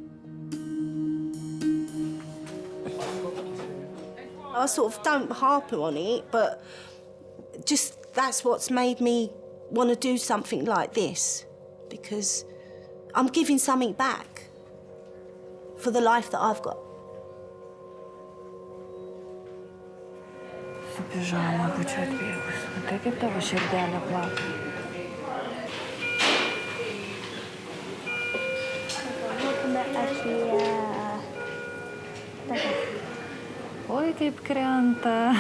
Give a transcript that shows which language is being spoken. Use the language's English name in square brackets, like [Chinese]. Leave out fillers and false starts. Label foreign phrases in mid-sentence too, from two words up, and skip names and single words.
[English] I sort of don't harp on it, but just that's what's made me want to do something like this, because I'm giving something back for the life that I've got. [Lithuanian] Pijama, būčiau atbėgus. Tai kaip tavo širdelė plaka. Oi, kaip krenta.